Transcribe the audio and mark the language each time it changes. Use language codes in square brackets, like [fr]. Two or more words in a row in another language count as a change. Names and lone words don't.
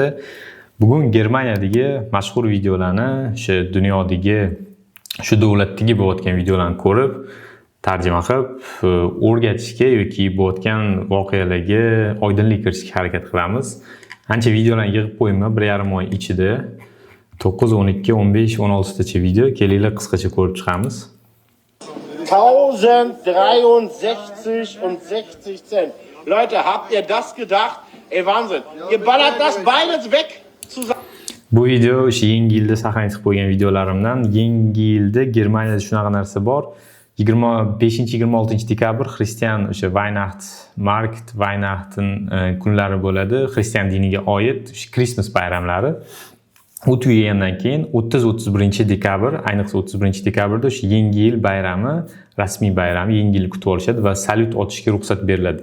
[uz] Bugun Germaniyadagi mashhur videolarni, shu dunyodagi, shu davlatdagi bo'layotgan videolarni ko'rib, tarjima qilib, o'rgatishga yoki bo'layotgan voqealarga oydinlik kiritishga harakat qilamiz. Ancha videolarni yig'ib qo'ydim, 1,5 oy ichida. 9, 12, 15, 16 tacha video. Kelinglar qisqacha ko'rib chiqamiz. [de] 1063 und 60 Cent. Leute, habt ihr das gedacht? Ey, Wahnsinn. Ihr ballert das beides weg zusammen. [uz] Bu video o'sha yangi yilda saqlanib qo'ygan videolarimdan. Yangi yilda Germaniyada shunaqa narsa bor. 25-26 dekabr Xristian o'sha Weihnachtsmarkt, Weihnachten kunlari bo'ladi. Xristian diniga oid o'sha Christmas bayramlari. U tugagandan keyin 30-31 dekabr, ayniqsa 31 dekabrda o'sha yangi yil bayrami, rasmiy bayram, yangi yil kutib olishadi va salyut otishga ruxsat beriladi.